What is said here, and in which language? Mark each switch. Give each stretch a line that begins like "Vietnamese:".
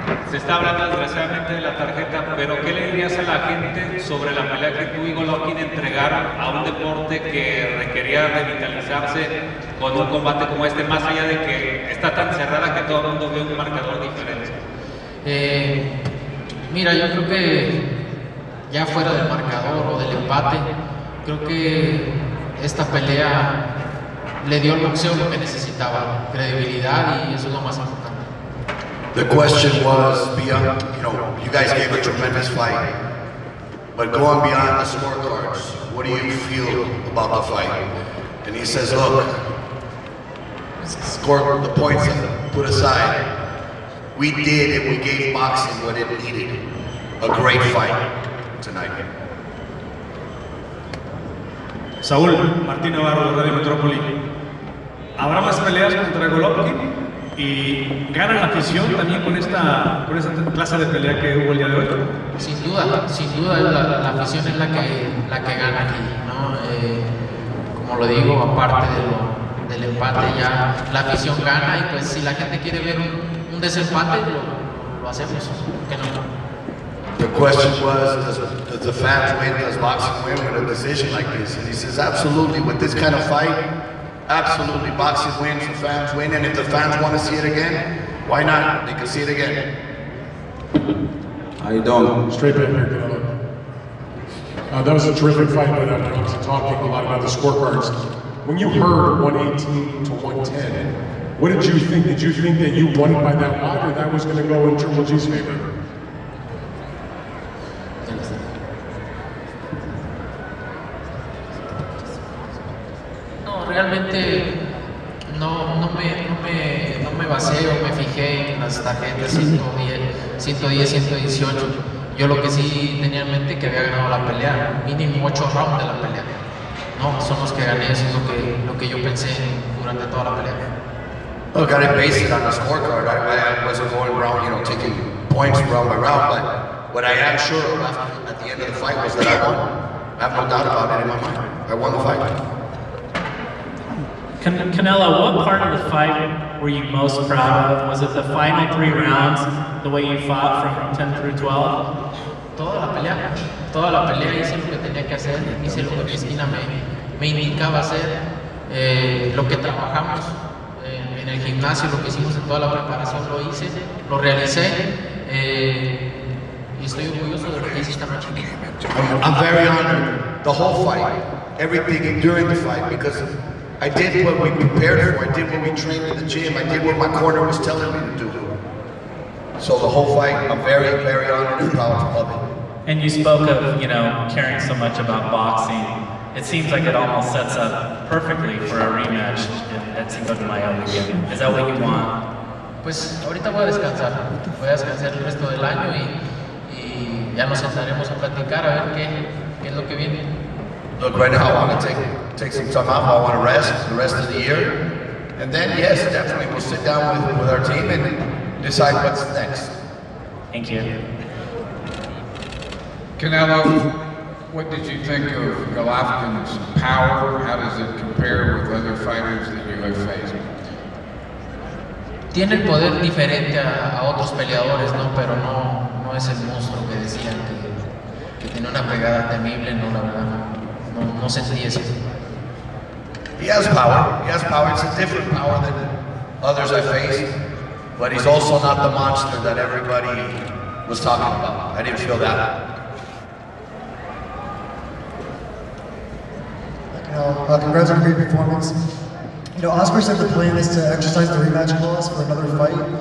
Spanish: Se está hablando desgraciadamente de la tarjeta, pero ¿qué le dirías a la gente sobre la pelea que tú y Golovkin entregaron a un deporte que requería revitalizarse con un combate como este, más allá de que está tan cerrada que todo el mundo ve un marcador diferente? Mira, yo creo que ya fuera del marcador o del empate, creo que esta pelea le dio al boxeo lo que necesitaba, credibilidad, y eso es lo más importante.
English: The question was, beyond, you know, you guys gave a tremendous fight, but going beyond the scorecards, what do you feel about the fight? And he says, look, score the points put aside. We did, and we gave boxing what it needed. A great fight tonight.
Spanish: Saúl, Martín Navarro de Radio Metrópoli. ¿Habrá más peleas contra Golovkin? ¿Y gana la afición también con esta clase de pelea que hubo el día de hoy? Sin duda, la afición es la que gana aquí, ¿no? Como lo digo, aparte del empate, ya la afición gana, y pues si la gente quiere ver un desempate, lo hacemos, ¿por qué no?
English: The question was, does the fans win, does boxing win with a decision like this? And he says, absolutely, with this kind of fight, Absolutely, boxing wins, the fans win, and if the fans want to see it again, why not? They can see it again. How you doing? Straight back here, Canelo. That was a terrific fight, but after obviously talking a lot about the scorecards, when you heard 118 to 110, what did you think? Did you think that you won by that lot, or that was going to go in Triple G's favor?
Spanish: No, realmente no me basé o me fijé en las tarjetas 110, 118. Yo lo que sí tenía en mente que había ganado la pelea, mínimo 8 rounds de la pelea. No, son los que gané, eso es lo que yo pensé durante toda la pelea.
English: Look, I didn't base it on the scorecard. I wasn't going around, taking points round by round, but what I am sure of at the end of the fight was that I won. I have no doubt about it in my mind. I won the fight. Canelo, what part of the fight were you most proud of? Was it the final 3 rounds, the way you fought from 10 through 12?
Spanish: Toda la pelea hice lo que tenía que hacer, hice lo que mi esquina me indicaba hacer, lo que trabajamos en el gimnasio, lo que hicimos en toda la preparación lo hice, lo realicé y estoy orgulloso de lo que hice esta noche.
English: I'm very honored, the whole fight, everything during the fight, because I did what we prepared for, I did what we trained in the gym, I did what my corner was telling me to do. So the whole fight, I'm very, very honored and proud of it. And you spoke of, caring so much about boxing. It seems like it almost sets up perfectly for a rematch at Cinco de Mayo weekend. Is that what you want?
Spanish: Pues ahorita voy a descansar el resto del año y ya nos sentaremos a platicar a ver qué es lo que viene.
English: Look, right now I want to take some time off. I want to rest the rest of the year. And then, yes, definitely we'll sit down with our team and decide what's next. Thank you. Canelo, what did you think of Golovkin's power? How does it compare with other fighters that you have faced?
Spanish: Tiene el poder diferente a otros peleadores, ¿no? Pero no es el monstruo que decían que tiene una pegada temible, no, la verdad, no sentí eso.
English: He has power. It's a different power than others I faced, but he's also not the monster that everybody was talking about. I didn't feel that. Congrats on a great performance. Oscar said the plan is to exercise the rematch clause for another fight.